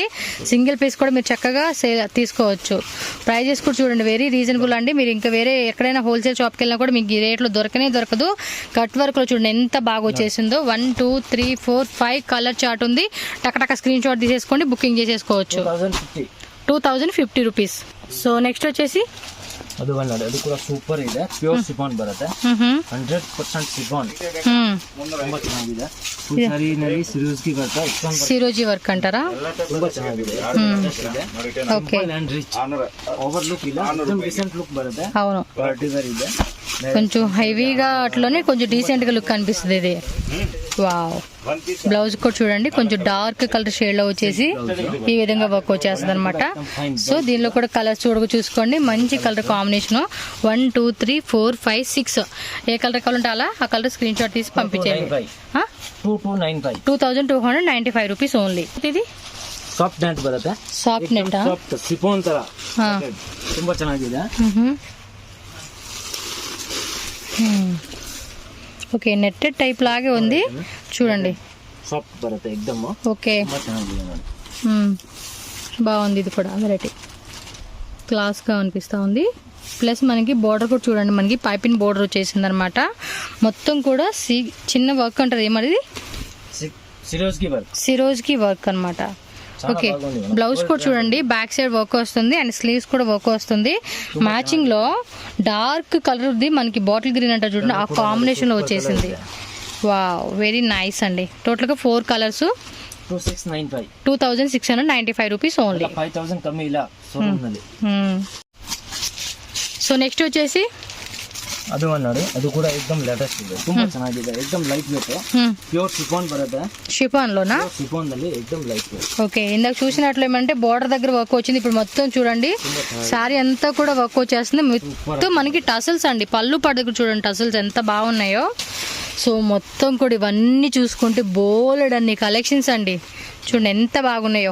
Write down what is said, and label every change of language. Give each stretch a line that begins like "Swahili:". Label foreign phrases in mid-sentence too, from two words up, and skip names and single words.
Telugu: సింగిల్ పీస్ కూడా మీరు చక్కగా తీసుకోవచ్చు. ప్రైజెస్ కూడా చూడండి
English: very reasonable
Telugu: అండి. మీరు ఇంకా వేరే ఎక్కడైనా
English: wholesale shopki
Telugu: వెళ్ళినా కూడా మీకు ఈ రేట్లో దొరకదు.
English: cut worklo
Telugu: చూడండి ఎంత బాగా వచ్చేసిందో. 1 2 3 4 5
English: colour chart
Telugu: ఉంది. టకటక
English: screen shot
Telugu: తీసేసుకోండి, బుకింగ్ చేసేసుకోవచ్చు. 2050 రూపీస్.
English: so next
Telugu: వచ్చేసి
Kannada: ಅದು ನೋಡಿ, ಅದು ಕೂಡ ಸೂಪರ್ ಇದೆ.
English: pure chiffon
Kannada: ಬರುತ್ತೆ, 100% ಸಿಫಾನ್. ತುಂಬಾ ಚೆನ್ನಾಗಿದೆ.
English: full sareenalli
Kannada: ಸಿರೋಜ್ಕಿ ಬರುತ್ತೆ,
Telugu: సిరోజీ వర్క్ అంటారా?
Kannada: ತುಂಬಾ ಚೆನ್ನಾಗಿದೆ.
Telugu: ఓకే,
English: and rich over look
Kannada: ಇಲ್ಲ,
English: decent look
Kannada: ಬರುತ್ತೆ.
Telugu: అవును,
English: party wear
Kannada: ಇದೆ.
Telugu: కొంచెం హెవీగా అట్లనే కొంచెం డీసెంట్ గా లుక్ అనిపిస్తుంది ఇది. వావ్, బ్లౌజ్ కూడా చూడండి కొంచెం
English: dark colour shade
Telugu: లో వచ్చేసి ఈ విధంగా వర్క్ వచ్చేస్తుంది అనమాట. సో దీనిలో కూడా కలర్స్ చూసుకోండి, మంచి
English: colour combination.
Telugu: 1 2 3 4 5 6 ఏ కలర్ కావాలంటే అలా ఆ కలర్
English: screen shot
Telugu: తీసి పంపించేయండి. 2295
English: rupees only.
Telugu: ఇది
English: soft net
Kannada: ಬರುತ್ತೆ,
English: soft net, soft chiffon
Kannada: ತರ ತುಂಬಾ ಚೆನ್ನಾಗಿದೆ.
Telugu: ఓకే,
English: netted type
Telugu: లాగే ఉంది చూడండి.
Kannada: ಸಾಫ್ಟ್ ಬರುತ್ತೆ ಎಕ್ದಮ್.
Telugu: ఓకే,
Kannada: ತುಂಬಾ ಚೆನ್ನಾಗಿದೆ ನೋಡಿ.
Telugu: బాగుంది. ఇది కూడా
English: variety classga
Telugu: అనిపిస్తూ ఉంది. ప్లస్ మనకి బోర్డర్ కూడా చూడండి, మనకి
English: piping border
Telugu: వచ్చేసింది అనమాట. మొత్తం కూడా చిన్న వర్క్ అంటారు, ఏమది సిరోజ్కి వర్క్ అనమాట. ఓకే, బ్లౌజ్ కూడా చూడండి
English: back side work
Telugu: వస్తుంది
English: and sleeves
Telugu: కూడా వర్క్ వస్తుంది. మ్యాచింగ్ లో
English: dark colour
Telugu: ఉంది మనకి,
English: bottle green
Telugu: అంటే చూడండి, ఆ కాంబినేషన్ లో వచ్చేసింది. వావ్,
English: very nice
Telugu: అండి. టోటల్ గా 4
English: colours, 2695 rupees only.
Telugu: 5000 కమ్మి ఇలా షోరూమ్ ನಲ್ಲಿ.
English: so next
Telugu: వచ్చేసి
Kannada: ಅದು ನೋಡಿ, ಅದು ಕೂಡ एकदम లేటెస్ట్ ಇದೆ, ತುಂಬಾ ಚೆನ್ನಾಗಿದೆ. एकदम
English: light weight, pure chiffon
Kannada: ಬರುತ್ತೆ.
Telugu: షిఫాన్ లోనా?
Kannada: ಶಿಫಾನ್ ನಲ್ಲಿ एकदम
English: light weight.
Telugu: ఓకే, ఇందాక చూసినట్లు ఏమంటే బోర్డర్ దగ్గర వర్క్ వచ్చింది. ఇప్పుడు మొత్తం చూడండి శారీ అంతా కూడా వర్క్ వచ్చేస్తుంది. మొత్తం మనకి టసల్స్ అండి, పళ్ళు పడ దగ్గర చూడండి టసల్స్ ఎంత బాగున్నాయో. సో మొత్తం కూడా ఇవన్నీ చూసుకుంటే బోలెడ్ అన్ని కలెక్షన్స్ అండి, చూడండి ఎంత బాగున్నాయో.